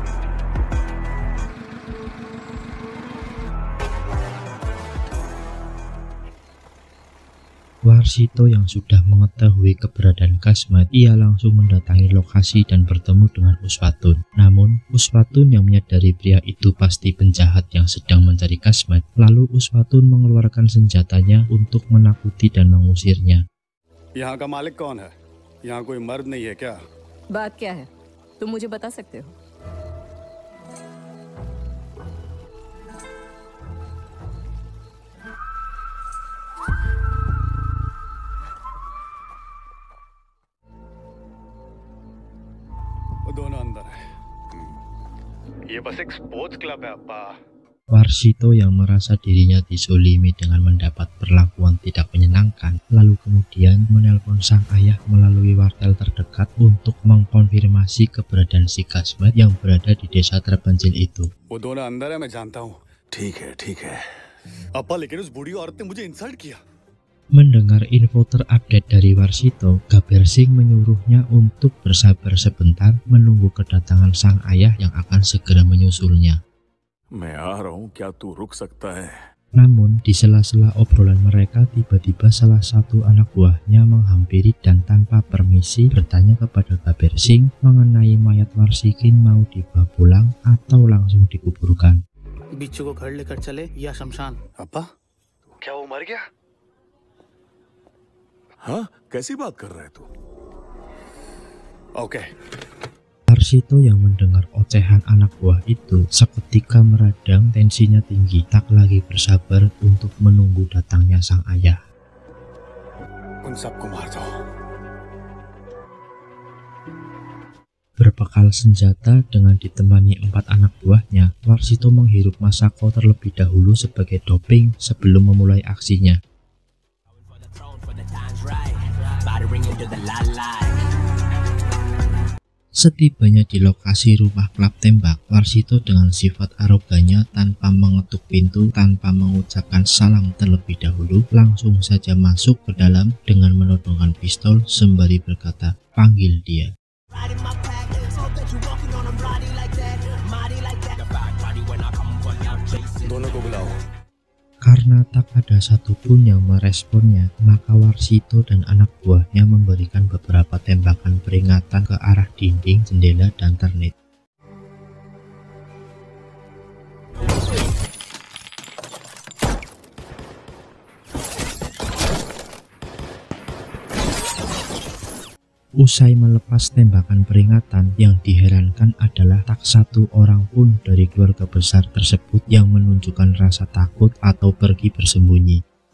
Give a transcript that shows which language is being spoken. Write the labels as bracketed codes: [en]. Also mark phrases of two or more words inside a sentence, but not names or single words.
[id] Warsito yang sudah mengetahui keberadaan Kasmet, ia langsung mendatangi lokasi dan bertemu dengan Uswatun. Namun, Uswatun yang menyadari pria itu pasti penjahat yang sedang mencari Kasmet, lalu Uswatun mengeluarkan senjatanya untuk menakuti dan mengusirnya. [hi] यहाँ का मालिक कौन है? यहाँ कोई मर्द नहीं है क्या? बात क्या है? तुम मुझे बता सकते हो? दोनों अंदर है. ये बस एक [en] sports club [hi] है अप्पा. [id] Warsito yang merasa dirinya dizolimi dengan mendapat perlakuan tidak menyenangkan, lalu kemudian menelpon sang ayah melalui wartel terdekat untuk mengkonfirmasi keberadaan si Kasmet yang berada di desa terpencil itu. [hi] वो दोनों अंदर है मैं जानता हूँ. ठीक है. अप्पा लेकिन उस बूढ़ी औरत ने मुझे इंसल्ट किया. [id] Mendengar info terupdate dari Warsito, Gabersing menyuruhnya untuk bersabar sebentar menunggu kedatangan sang ayah yang akan segera menyusulnya. [hi] मैं आ रहा हूँ, क्या तू रुक सकता है? [id] Namun, di sela-sela obrolan mereka, tiba-tiba salah satu anak buahnya menghampiri dan tanpa permisi bertanya kepada Gabersing mengenai mayat Warsikin mau dibawa pulang atau langsung dikuburkan. [hi] बिच्छू को घर लेकर चले या शमशान. अप्पा क्या वो मर गया? हाँ, कैसी बात कर रहा है तू? ओके. [id] Warsito yang mendengar ocehan anak buah itu seketika meradang, tensinya tinggi, tak lagi bersabar untuk menunggu datangnya sang ayah. [hi] उन सबको मार दो. [id] Berbekal senjata dengan ditemani 4 anak buahnya, Warsito menghirup Masako terlebih dahulu sebagai doping sebelum memulai aksinya. Setibanya di lokasi rumah klub tembak, Warsito dengan sifat arogannya tanpa mengetuk pintu, tanpa mengucapkan salam terlebih dahulu, langsung saja masuk ke dalam dengan menodongkan pistol sembari berkata, "Panggil dia." [hi] दोनों को बुलाओ. [id] Karena tak ada satupun yang meresponnya, maka Warsito dan anak buahnya memberikan beberapa tembakan peringatan ke arah dinding, jendela, dan ternet. Usai melepas tembakan peringatan, yang diherankan adalah tak satu orang pun dari keluarga besar tersebut yang menunjukkan rasa takut atau pergi bersembunyi.